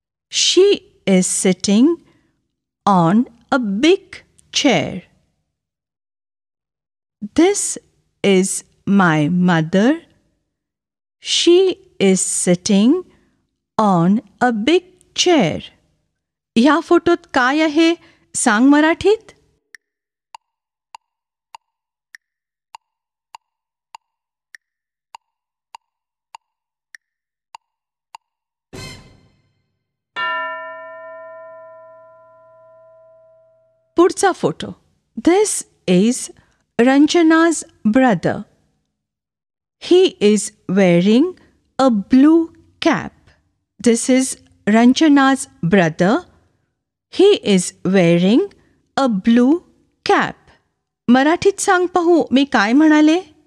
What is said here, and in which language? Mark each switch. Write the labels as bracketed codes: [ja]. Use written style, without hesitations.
[en] She is sitting on a big chair. This is my mother. She is sitting on a big chair. [mr] ह्या फोटोत काय आहे सांग मराठीत. पुढचा photo. [en] This is Ranjana's brother. He is wearing a blue cap. This is Ranjana's brother. He is wearing a blue cap. [mr] मराठीत सांग पाहू मी काय म्हणाले.